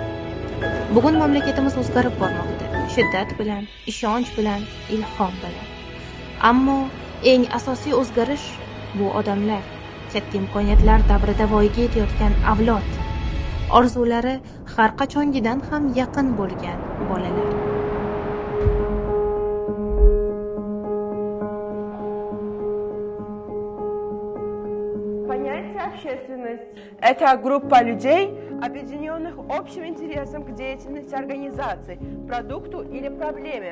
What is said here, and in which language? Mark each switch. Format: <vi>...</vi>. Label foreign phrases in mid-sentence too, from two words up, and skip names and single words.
<uz>Bugun mamlakatimiz o'zgarib bormoqda. Shiddat bilan, ishonch bilan, ilhom bilan. Ammo eng asosiy o'zgarish bu odamlar, katta imkoniyatlar davrida voyaga yetayotgan avlod, orzulari har qachongidan ham yaqin bo'lgan bolalar.</uz> <ru>Понятие общественность – это группа людей, объединенных общим интересом к деятельности организаций, продукту или проблеме.</ru>